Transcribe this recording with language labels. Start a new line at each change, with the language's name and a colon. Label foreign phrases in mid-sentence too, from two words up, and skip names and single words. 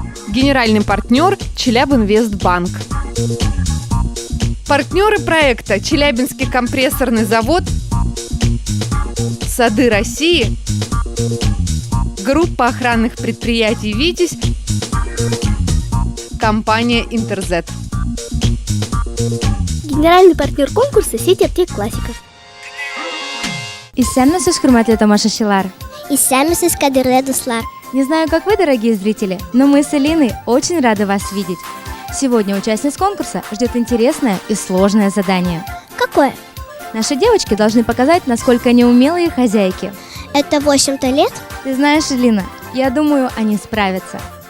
Russian: Генеральный партнер – Челябинвестбанк. Партнеры проекта – Челябинский компрессорный завод, Сады России, группа охранных предприятий «Витязь», компания «Интерзет». Генеральный партнер конкурса – сеть аптек «Классика».
Tatar: Исәнмесез, хөрмәтле тамашачылар! Исәнмесез, кадерле дуслар!
Russian: Не знаю, как вы, дорогие зрители, но мы с Элиной очень рады вас видеть. Сегодня участниц конкурса ждет интересное и сложное задание. Какое? Наши девочки должны показать, насколько они умелые хозяйки. Это 8-то лет? Ты знаешь, Элина, я думаю, они справятся.